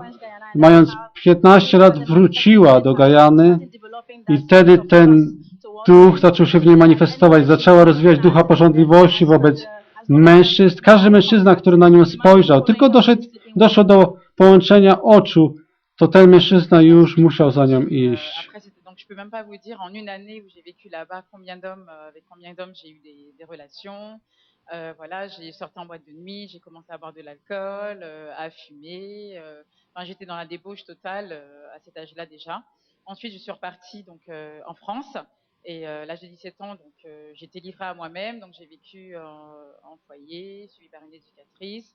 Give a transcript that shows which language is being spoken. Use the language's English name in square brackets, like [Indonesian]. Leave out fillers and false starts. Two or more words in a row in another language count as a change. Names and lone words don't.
[Polish] Mając 15 lat wróciła do Gajany i wtedy ten duch zaczął się w niej manifestować. Zaczęła rozwijać ducha pożądliwości wobec mężczyzn. Każdy mężczyzna, który na nią spojrzał, tylko doszło do połączenia oczu, to ten mężczyzna już musiał za nią iść. [French] Donc je peux même pas vous dire en une année où j'ai vécu là-bas avec combien d'hommes j'ai eu des relations. Voilà, j'ai sorti en boîte de nuit, j'ai commencé à boire de l'alcool, à fumer. Enfin, j'étais dans la débauche totale à cet âge-là déjà. Ensuite, je suis repartie donc en France et à l'âge de 17 ans, donc j'étais livrée à moi-même, donc j'ai vécu en foyer, suivi par une éducatrice.